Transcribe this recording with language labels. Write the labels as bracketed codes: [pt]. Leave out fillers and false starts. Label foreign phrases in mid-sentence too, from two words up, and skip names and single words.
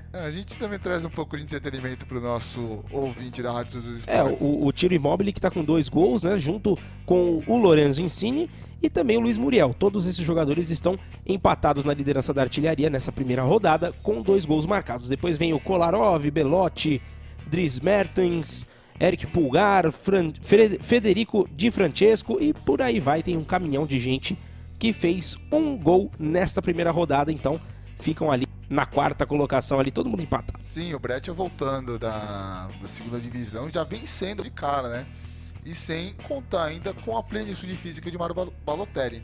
[pt] A gente também traz um pouco de entretenimento pro nosso ouvinte da Rádio dos Esportes. O Tiro Immobile que tá com 2 gols, né? Junto com o Lorenzo Insigne e também o Luiz Muriel. Todos esses jogadores estão empatados na liderança da artilharia nessa primeira rodada com 2 gols marcados. Depois vem o Kolarov, Belotti, Dries Mertens, Eric Pulgar, Federico Di Francesco e por aí vai. Tem um caminhão de gente que fez 1 gol nesta primeira rodada, então ficam ali na 4ª colocação, ali todo mundo empatado. Sim, o Breccia voltando da segunda divisão já vencendo de cara, né? E sem contar ainda com a plenitude física de Mario Balotelli.